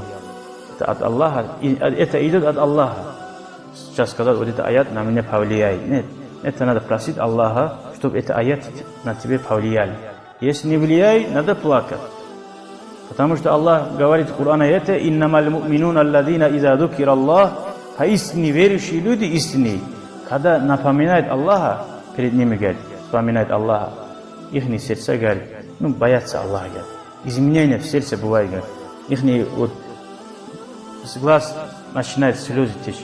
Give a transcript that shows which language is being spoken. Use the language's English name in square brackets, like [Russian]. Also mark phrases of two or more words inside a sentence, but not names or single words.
[Russian] Это от Аллаха, и это идет от Аллаха. Сейчас сказать, вот этот аят на меня повлияет. Нет, это надо просить Аллаха, чтобы этот аят на тебя повлияли. Если не влияет, надо плакать. Потому что Аллах говорит в Коране это, [Arabic] «إنما المؤمنون الذين إذا ذكر الله», [Russian] поистине верующие люди истинные, когда напоминают Аллаха, перед ними, говорит, вспоминает Аллаха, их сердца, говорит, боятся Аллаха, говорит. Изменения в сердце бывают, говорит. Их вот с глаз начинает слезы течь.